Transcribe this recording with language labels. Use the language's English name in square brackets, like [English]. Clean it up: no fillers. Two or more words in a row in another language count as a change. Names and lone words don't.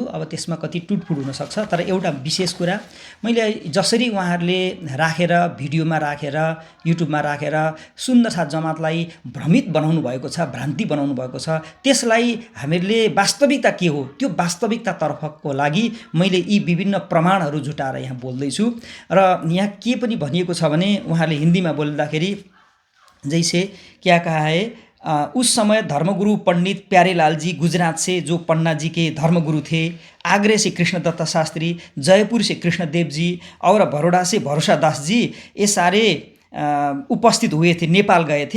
[Nepali] अब त्यसमा कति टुटफुट हुनसक्छ, तर एउटा विशेष कुरा मैले जसरी उहाँहरूले राखेर भिडियोमा राखेर युट्युबमा राखेर सुन्दर साथ जमातलाई भ्रमित बनाउनु भएको छ, भ्रान्ति बनाउनु भएको छ, त्यसलाई हामीहरूले वास्तविकता के हो त्यो वास्तविकतातर्फको लागि मैले यी विभिन्न प्रमाणहरू जुटाएर यहाँ बोल्दैछु। र यहाँ के पनि भनिएको छ भने उहाँहरूले हिन्दीमा बोल्दाखेरि [Hindi] जैसे क्या कहा है, उस समय धर्मगुरु पंडित प्यारेलाल जी गुजरात से जो पन्ना जी के धर्मगुरु थे, आगरे से कृष्णदत्त शास्त्री, जयपुर से कृष्णदेव जी और बड़ौदा से भरोसा दास जी, ये सारे उपस्थित हुए थे, नेपाल गए थे।